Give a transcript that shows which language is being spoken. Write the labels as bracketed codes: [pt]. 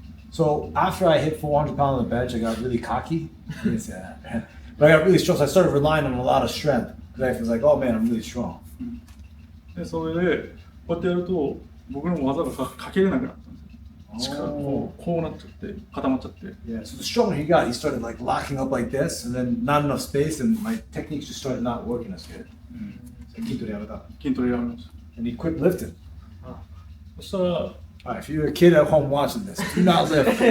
[en] So after I hit 400 pounds on the bench, I got really cocky. I didn't say that. But I got really strong, so I started relying on a lot of strength. Because I was like, oh man, I'm really strong. [ja] で、それで、こうやってやると、僕の技がかけれなくなったんですよ。力がこうなっちゃって固まっちゃって。 [en] Yeah, so the stronger he got, he started like locking up like this, and then not enough space, and my techniques just started not working as good. [ja] So 筋トレやめた。筋トレやめました。 [en] And he quit lifting. [ja] そしたら [en] Alright, if you're a kid at home watching this, do not lift.